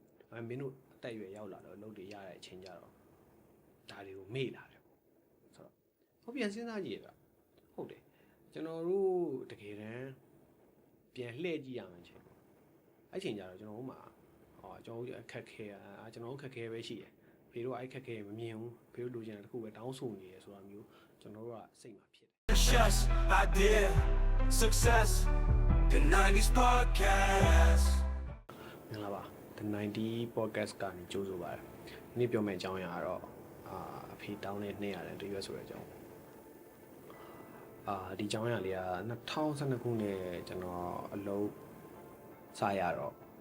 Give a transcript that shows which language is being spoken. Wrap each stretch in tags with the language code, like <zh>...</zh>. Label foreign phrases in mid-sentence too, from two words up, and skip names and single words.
<my>မင်းတို့အသက်အရွယ်ရောက်လာတော့အလုပ်တွေရတဲ့အချိန်ကြတော့ဒါတွေကိုမေ့လာတယ်ဆိုတော့ဟောပြန်စဉ်းစားကြည့်ရတာဟုတ်တယ်ကျွန်တော်တို့တကယ်တမ်းပြန်လှည့်ကြည့်ရမယ်ချိန်အဲ့ချိန်ကြတော့ကျွန်တော်တို့မှာကျွန်တော်တို့အခက်ခဲကျွန်တော်တို့ခက်ခဲပဲရှိတယ်ဖေတို့အဲ့ခက်ခဲမမြင်ဘူးဖေတို့လိုချင်တဲ့တစ်ခုပဲတောင်းဆိုနေရဆိုတာမျိုးကျွန်တော်တို့ကစိတ်မှာဖြစ်တယ်</my> <en>Success, idea, success, the 90s podcast.</en> <my>မင်္ဂလာပါ The 90 podcast ကနေကြိုးဆိုပါတယ်ဒီနေ့ပြောမယ့်အကြောင်းအရာကတော့အဖေတောင်းတဲ့200တဲ့တရွက်ဆိုတဲ့အကြောင်းဒီအကြောင်းအရာလေးက2012ခုနှစ်ကျွန်တော်အလုပ်စရတော့</my>